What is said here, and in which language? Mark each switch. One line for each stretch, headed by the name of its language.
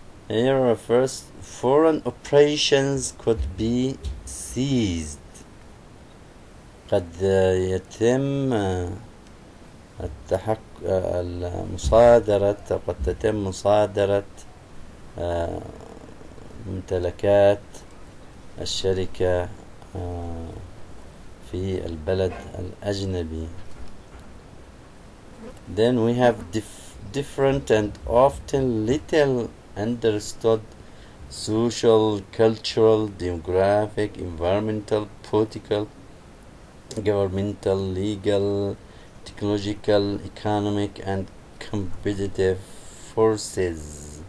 English: Here first, foreign operations could be seized.
Arabic: قد يتم قد تتم مصادرة ممتلكات الشركة في البلد الأجنبي.
English: Then we have different and often little understood social, cultural, demographic, environmental, political, governmental, legal, technological, economic and competitive forces.